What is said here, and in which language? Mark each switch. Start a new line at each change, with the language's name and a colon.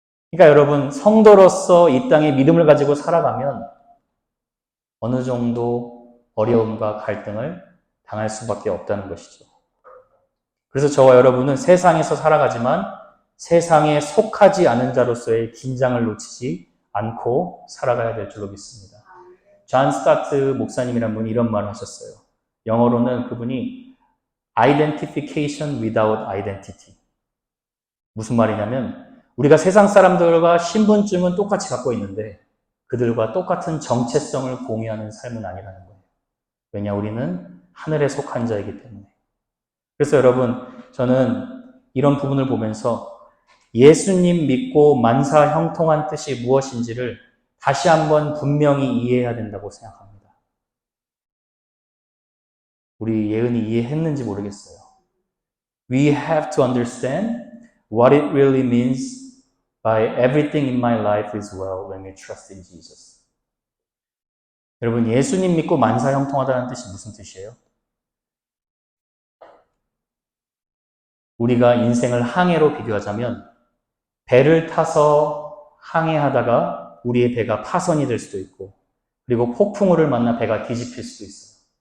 Korean: 그러니까 여러분 성도로서 이 땅에 믿음을 가지고 살아가면 어느 정도 어려움과 갈등을 당할 수밖에 없다는 것이죠. 그래서 저와 여러분은 세상에서 살아가지만 세상에 속하지 않은 자로서의 긴장을 놓치지 않고 살아가야 될 줄로 믿습니다. 존 스타트 목사님이라는 분이 이런 말을 하셨어요. 영어로는 그분이
English: Identification without identity.
Korean: 무슨 말이냐면 우리가 세상 사람들과 신분증은 똑같이 갖고 있는데 그들과 똑같은 정체성을 공유하는 삶은 아니라는 거예요. 왜냐 우리는 하늘에 속한 자이기 때문에. 그래서 여러분 저는 이런 부분을 보면서 예수님 믿고 만사 형통한 뜻이 무엇인지를 다시 한번 분명히 이해해야 된다고 생각합니다. 우리 예은이 이해했는지 모르겠어요.
English: We have to understand what it really means by everything in my life is well when we trust in Jesus.
Korean: 여러분 예수님 믿고 만사 형통하다는 뜻이 무슨 뜻이에요? 우리가 인생을 항해로 비교하자면 배를 타서 항해하다가 우리의 배가 파손이 될 수도 있고 그리고 폭풍우를 만나 배가 뒤집힐 수도 있어요.